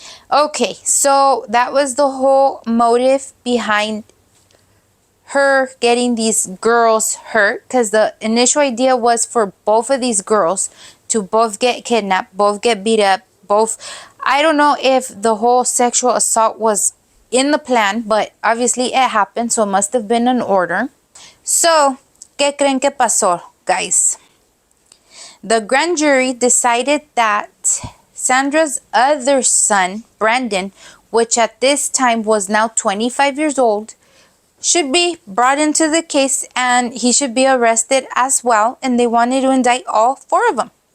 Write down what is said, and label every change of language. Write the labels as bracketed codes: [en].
[en] Okay, so that was the whole motive behind her getting these girls hurt, because the initial idea was for both of these girls to both get kidnapped, both get beat up, both. I don't know if the whole sexual assault was in the plan, but obviously it happened, so it must have been an order. [es] So, ¿qué creen que pasó, guys? [en] The grand jury decided that Sandra's other son, Brandon, which at this time was now 25 years old, should be brought into the case, and he should be arrested as well, and they wanted to indict all four of them.